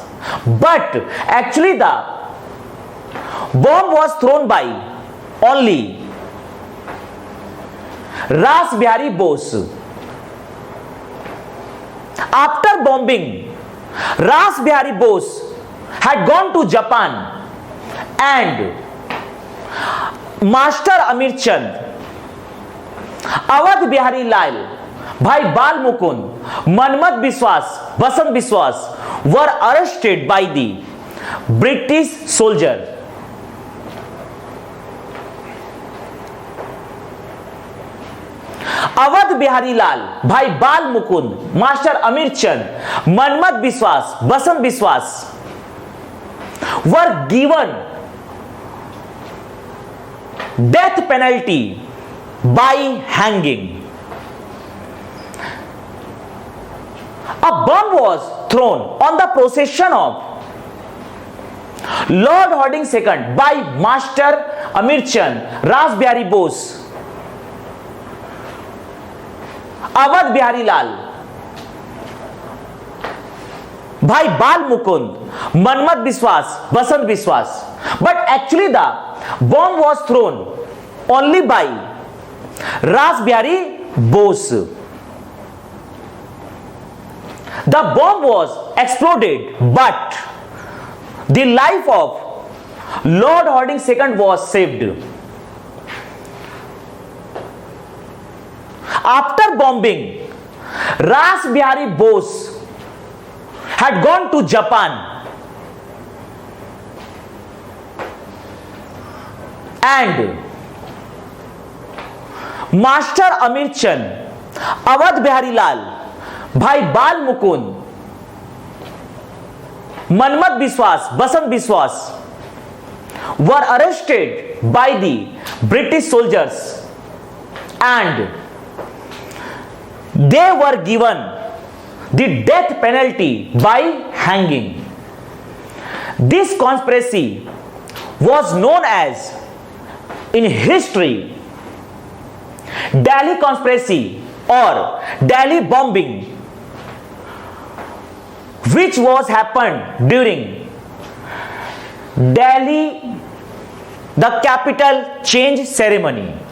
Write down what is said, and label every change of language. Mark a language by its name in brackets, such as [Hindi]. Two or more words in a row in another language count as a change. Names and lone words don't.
[English] But actually the bomb was thrown by only Ras Bihari Bose. After bombing, Ras Bihari Bose had gone to Japan, and Master Amir Chand, Awadh Bihari Lal, Bhai Bal Mukund, Manmat Biswas, Basant Biswas were arrested by the British soldier. Awadh Bihari Lal, Bhai Bal Mukund, Master Amir Chand, Manmat Biswas, Basant Biswas were given death penalty by hanging. A bomb was thrown on the procession of Lord Hardinge II by Master Amir Chand, Ras Bihari Bose, Awadh Bihari Lal, Bhai Bal Mukund, Manmat Biswas, Basant Biswas. But actually the bomb was thrown only by Ras Bihari Bose. The bomb was exploded, but the life of Lord Hardinge II was saved. After bombing, Ras Bihari Bose had gone to Japan, and Master Amir Chand, Awadh Bihari Lal, Bhai Bal Mukund, Manmat Biswas, Basant Biswas were arrested by the British soldiers, and they were given the death penalty by hanging. This conspiracy was known as, in history, Delhi Conspiracy or Delhi Bombing, which was happened during Delhi, the capital change ceremony.